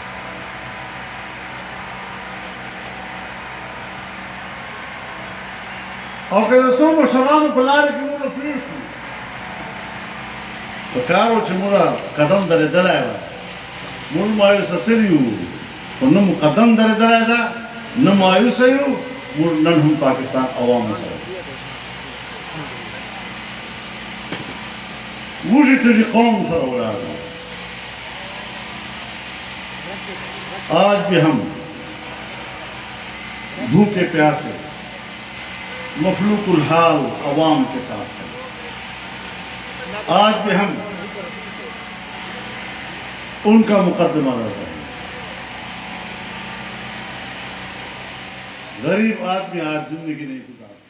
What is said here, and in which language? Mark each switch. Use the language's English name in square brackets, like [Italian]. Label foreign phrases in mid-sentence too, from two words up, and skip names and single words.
[Pashto] او که د څو مشرانو په لارې کې موږ پرېښودو په کار و چې موږ قدم درېدلی وه موږ مایوسه سوي وو خو نه مو قدم درېدلی ده نه مایوسه یو موږ نن هم پاکستان عوامو سره موږ یې ټولې قوم سره ولاړ یو [Urdu] آج بھی ہم بھوکے پیاسے مفلوق الحال عوام کے ساتھ ہیں آج بھی ہم ان کا مقدمہ لڑ رہے ہیں غریب آدمی آج زندگی نہیں گزار